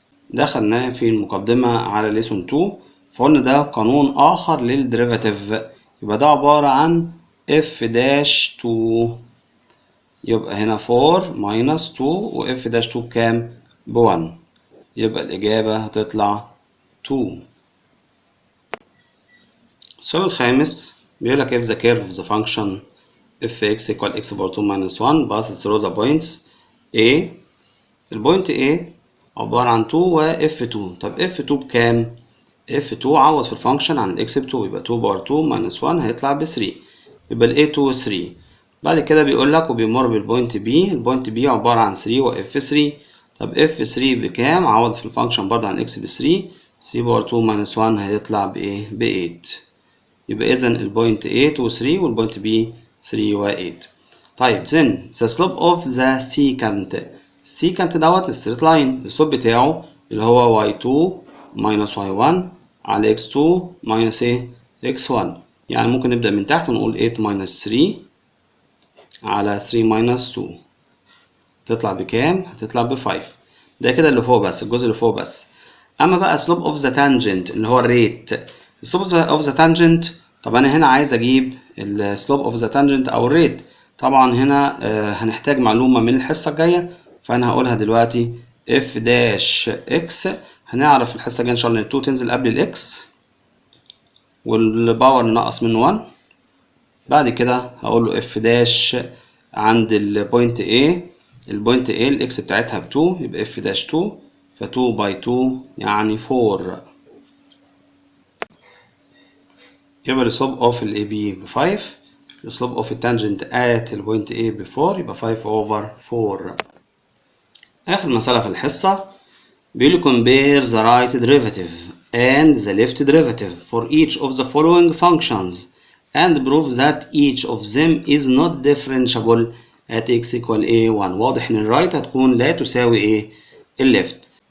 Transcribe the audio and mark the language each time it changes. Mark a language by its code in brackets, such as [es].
[ar] ده خدناه في المقدمة على ليسون 2، فقلنا ده قانون آخر للديريفاتيف، يبقى ده عبارة عن f داش 2، يبقى هنا 4 minus 2 و f داش 2 بكام؟ ب1، يبقى الإجابة هتطلع 2. السؤال الخامس بيقول لك [en] if the curve of the function fx equal x power 2 minus 1 passes through the points A. [ar] البوينت A عبارة عن 2 و f2. طب f2 بكام؟ f2 عوض في الفانكشن عن x ب2، يبقى 2 باور 2 minus 1 هيطلع ب 3، يبقى ال A2 3. بعد كده بيقول لك وبيمر بالبوينت B، البوينت B عبارة عن 3 و f3. طب f3 بكام؟ عوض في الفانكشن برضه عن x ب 3، 3 باور 2 minus 1 هيطلع بإيه؟ ب 8. يبقى إذا البوينت A 2 3 والبوينت B 3 و 8. طيب [en] then the slope of the secant [ar] دوت الستريت لاين، السلوب بتاعه اللي هو y2 minus y1 على x2 minus x1. يعني ممكن نبدأ من تحت ونقول 8 minus 3 على 3 minus 2 تطلع بكام؟ هتطلع ب 5. ده كده اللي فوق بس، الجزء اللي فوق بس. أما بقى [en] slope of the tangent [ar] اللي هو الريت، slope of the tangent، طب أنا هنا عايز أجيب ال slope of the tangent أو الريت. طبعا هنا هنحتاج معلومة من الحصة الجاية، فأنا هقولها دلوقتي. f داش x هنعرف الحصة الجاية إن شاء الله إن 2 تنزل قبل الإكس والباور ننقص منه 1. بعد كده هقول له f داش عند البوينت A، البوينت A الإكس بتاعتها ب 2، يبقى f داش 2، ف 2 باي 2 يعني 4. يبقى السلوب اوف ال AB ب 5، السلوب اوف التانجنت at البوينت A ب 4، يبقى 5 over 4. آخر مسألة في الحصة بيقول لي [en] compare the right derivative and the left derivative for each of the following functions and prove that each of them is not differentiable at x equal a1. [ar] واضح إن الرايت هتكون لا تساوي ايه؟ الليفت.